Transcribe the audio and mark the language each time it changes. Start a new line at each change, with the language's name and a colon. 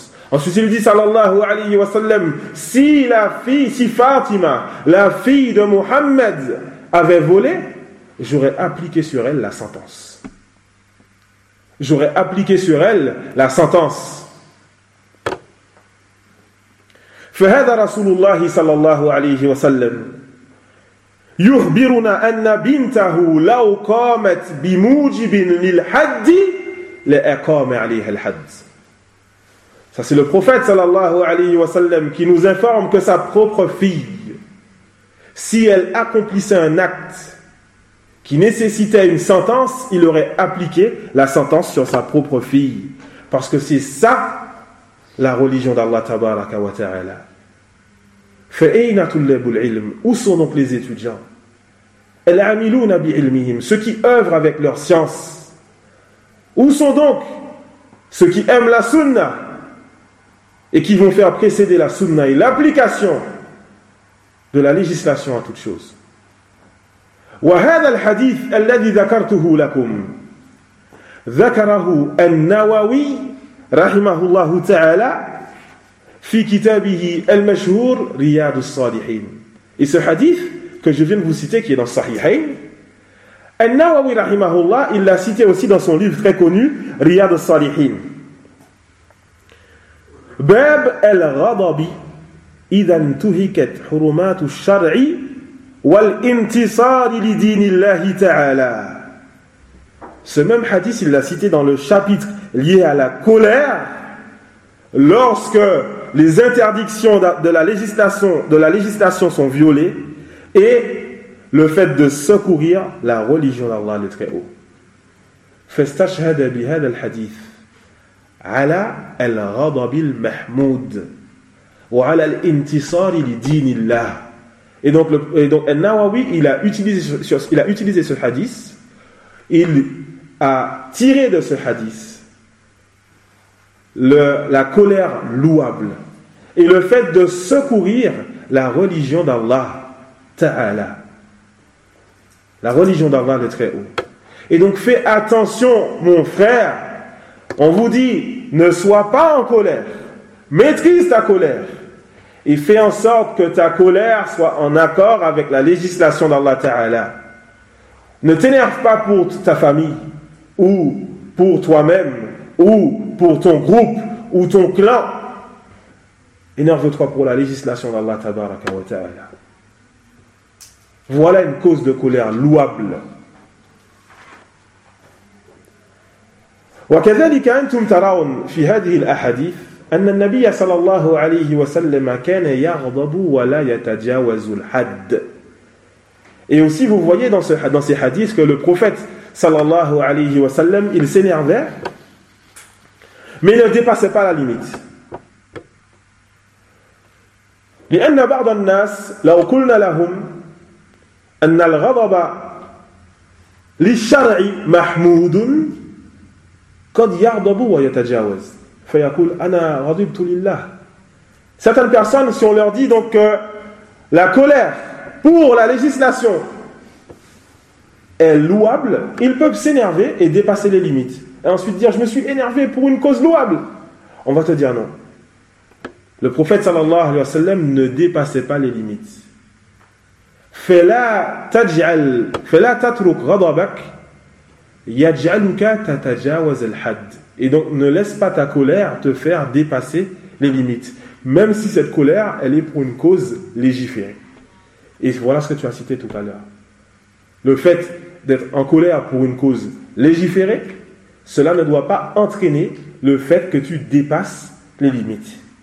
French: Ensuite, il dit sallallahu alayhi wa sallam: si Fatima, la fille de Muhammad, avait volé, j'aurais appliqué sur elle la sentence. j'aurais appliqué sur elle la sentence.
Arabic: فهذا رسول الله صلى الله عليه وسلم يخبرنا أن بنته لو قامت بموجب للحد لأقام عليها الحد.
French: Ça, c'est le prophète sallallahu alayhi wa sallam qui nous informe que sa propre fille, si elle accomplissait un acte qui nécessitait une sentence, il aurait appliqué la sentence sur sa propre fille. Parce que c'est ça la religion d'Allah tabaraka wa ta'ala.
Arabic: Fa'ayna tullabul ilm,
French: où sont donc les étudiants?
Arabic: Al-amiluna bi'ilmihim,
French: ceux qui œuvrent avec leur science. Où sont donc ceux qui aiment la sunna et qui vont faire précéder la sunna et l'application de la législation à toute chose?
Arabic: وهذا الحديث الذي ذكرته لكم ذكره النووي رحمه الله تعالى في كتابه المشهور رياض الصالحين.
French: Et ce hadith que je viens de vous citer, qui est dans Sahihain, النووي رحمه الله, il l'a cité aussi dans son livre très connu رياض الصالحين.
Arabic: باب الغضب إذا انتهكت حرمات الشرع والانتصار لدين الله تعالى.
French: Ce même hadith, il l'a cité dans le chapitre lié à la colère lorsque les interdictions de la législation sont violées et le fait de secourir la religion d'Allah le Très-Haut.
Arabic: فاستشهد بهذا الحديث على الغضب المحمود وعلى الانتصار لدين الله.
French: Et donc An-Nawawi, il a utilisé ce hadith, il a tiré de ce hadith la colère louable et le fait de secourir la religion d'Allah Ta'ala, la religion d'Allah le Très-Haut. Et donc fais attention mon frère, on vous dit ne sois pas en colère, maîtrise ta colère et fais en sorte que ta colère soit en accord avec la législation d'Allah Ta'ala. Ne t'énerve pas pour ta famille ou pour toi-même ou pour ton groupe ou ton clan. Énerve-toi pour la législation d'Allah Tabaraka wa Ta'ala. Voilà une cause de colère louable.
Arabic: وكذلك أنتم ترون في هذه الأحاديث أن النبي صلى الله عليه وسلم كان يغضب ولا يتجاوز الحد.
French: Et aussi vous voyez dans ces hadiths que le prophète صلى الله عليه وسلم il s'énervait mais il ne dépassait pas la limite.
Arabic: لأن بعض الناس لو قلنا لهم أن الغضب للشرع محمود قد يغضب ويتجاوز فيقول انا غضبت لله.
French: Certaines personnes, si on leur dit donc que la colère pour la législation est louable, ils peuvent s'énerver et dépasser les limites et ensuite dire je me suis énervé pour une cause louable, on va te dire non, le prophète sallallahu alayhi wa sallam ne dépassait pas les limites.
Arabic: فلا تترك غضبك يَجْعَلُكَ تَتَجَاوَزَ الْحَدِّ.
French: Et donc, ne laisse pas ta colère te faire dépasser les limites. Même si cette colère, elle est pour une cause légiférée. Et voilà ce que tu as cité tout à l'heure. Le fait d'être en colère pour une cause légiférée, cela ne doit pas entraîner le fait que tu dépasses les limites.